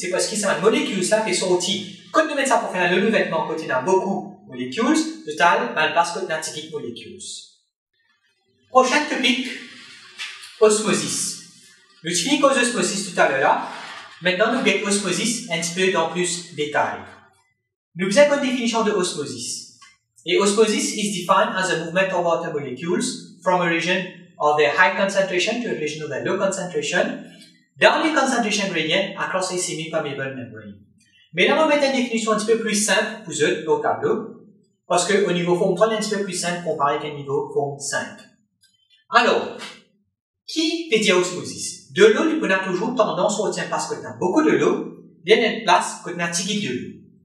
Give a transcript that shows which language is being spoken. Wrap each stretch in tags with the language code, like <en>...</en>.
<fr>C'est parce que c'est une molécule ça qui est sortie. Quand nous mettons ça parfum, le vêtement, quand il y a beaucoup de molécules, total, parce que tu as petites molécules. Prochain topic, osmosis. Nous finissons avec osmosis tout à l'heure. Maintenant, nous avons osmosis un petit peu dans plus de détails. Nous avons une définition de osmosis.</fr> <en>Et osmosis is defined as a movement of water molecules from a region of their high concentration to a region of their low concentration down the concentration gradient across a semi-permeable membrane.</en> <fr>Mais là, on va mettre une définition un petit peu plus simple pour eux au tableau, parce qu'au niveau forme 3, c'est un petit peu plus simple comparé avec un niveau forme 5. Alors, qui veut dire osmosis? De l'eau, on a toujours tendance à retenir parce que tu as beaucoup de l'eau, bien une place que tu as un petit de l'eau.</fr>